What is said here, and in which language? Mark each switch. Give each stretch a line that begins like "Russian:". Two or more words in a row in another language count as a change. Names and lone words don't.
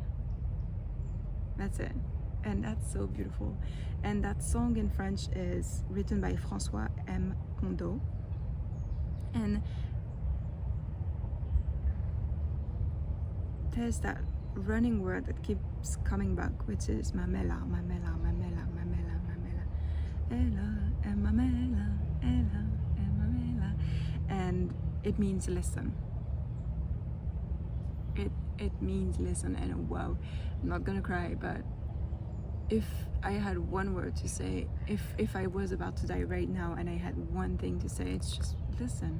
English: That's it. And that's so beautiful. And that song in French is written by François M. Kondo. And there's that running word that keeps coming back, which is
Xhosa: mamela, mamela, mamela, mamela,
English: mamela.
Xhosa: Ella, mamela, ella, mamela.
English: And it means listen. It means listen. And wow, I'm not gonna cry, but if I had one word to say, if I was about to die right now and I had one thing to say, it's just listen.